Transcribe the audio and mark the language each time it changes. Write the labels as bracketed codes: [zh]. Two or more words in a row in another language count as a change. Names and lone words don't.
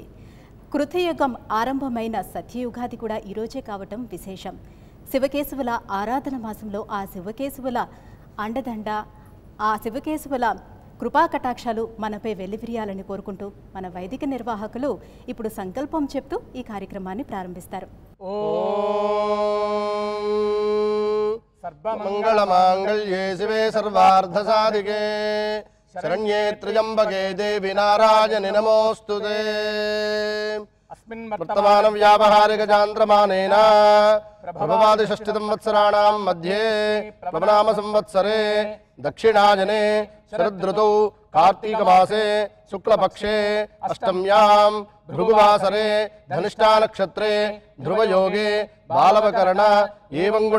[te] కృతయుగం ఆరంభమైన సత్యయుగాది కూడా ఈరోజే కావటం విశేషం. శివకేశవుల ఆరాధన మాసంలో ఆ శివకేశవుల అండదండ, ఆ శివకేశవుల కృపాకటాక్షాలు మనపై వెల్లివిరియాలని కోరుకుంటూ మన వైదిక నిర్వాహకులు ఇప్పుడు సంకల్పం చెప్తూ ఈ కార్యక్రమాన్ని ప్రారంభిస్తారు. [sa] सर्वमंगलमांगल्ये शिवे सर्वार्थसाधिके शरण्ये त्र्यंबके देवी नारायणि नमोस्तुते. वर्तमानं व्यावहारिकचान्द्रमानेन प्रभवादि षष्टि संवत्सराणां मध्ये प्लवनाम संवत्सरे दक्षिणायने शरदृतौ कार्तीक मासे शुक्लपक्षे अष्टम्यां भृगुवासरे धनिष्ठा नक्षत्रे ध्रुवयोगे बालवकर्ण एवं गुण